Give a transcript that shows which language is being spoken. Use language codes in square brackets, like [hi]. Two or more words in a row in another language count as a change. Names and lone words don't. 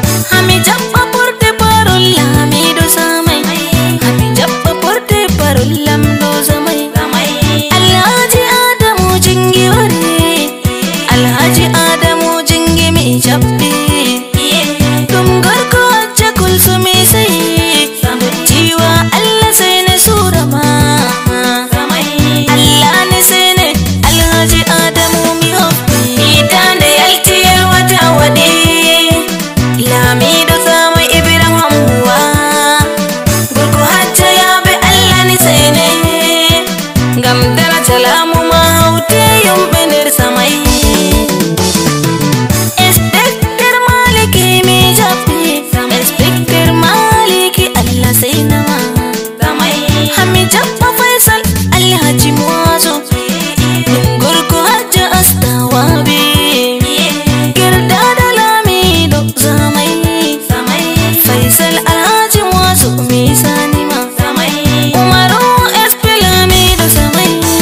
[ff] Hami jaɓɓa [fr] porte parol [ff] lamiɗo zamai. Hami jaɓɓa [fr] porte parol [ff] lamɗo zamai. Alhaji Adamu jingi wari. Alhaji Adamu Jingi mi jaɓɓi. Ɗum gorko Hajja Kulsumi sai. Dottiwa Allah sai na sura ma. Allah ni sai ne Alhaji Adamu mi hoffi. Hitande yalti yar wata waɗi. Lamiɗo Samo Ibrahim Hammuwa. Gorko Hajja ya be Allah ni sai ne. Ngam daraja lamu ma haute yumɓe nder samai. Inspector Maliki mi jaɓɓi. Inspector Maliki Allah sai na ma. Hami jaɓɓa Faisal Alhaji Muazu. Ɗum gorko Hajja Astawabi. Girdaɗo Lamiɗo Zamai. Faisal Alhaji Muazu mi sani ma. Umaru S P Lamiɗo Zamai.